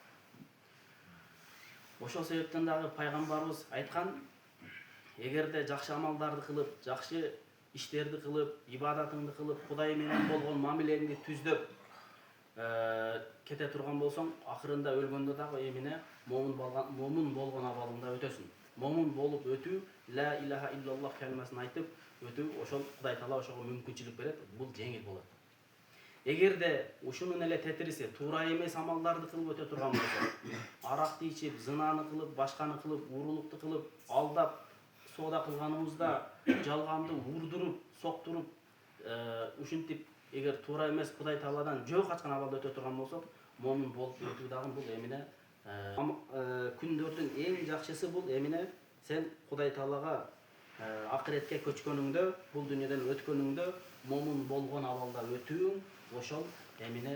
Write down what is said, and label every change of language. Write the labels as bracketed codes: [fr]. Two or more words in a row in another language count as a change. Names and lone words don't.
[ky] Ошол себептен дагы пайгамбарыбыз айткан, эгерде жакшы амалдарды кылып, жакшы иштерди кылып, ибадатыңды кылып, Кудай менен болгон мамилеңди түздөп кете турган болсоң, акырында өлгөндө дагы эмине момун болгон абалыңда өтөсүн. Момун болуп өтүү, [ar] لا إله إلا الله [ky] калимасын айтып өтүү, ошол Кудай Таала ошого мүмкүнчүлүк берет, бул жеңил болот. Эгерде ушунун эле тетириси туура эмес амалдарды кылып өтө турган болсо, аракты ичип, зынаны кылып, башканы кылып, уурулукту кылып, алдап, соода кылганыбызда жалганды урдуруп, соктуруп, ушинтип эгер туура эмес Кудай Тааладан жөө качкан абалда өтө турган болсок, момун болуп өтүү дагы бул эмине күндөрдүн эң жакшысы бул эмине сен Кудай Таалага акыретке көчкөнүңдө, бул дүйнөдөн өткөнүңдө момун болгон абалда өтүүң, ошол эмине.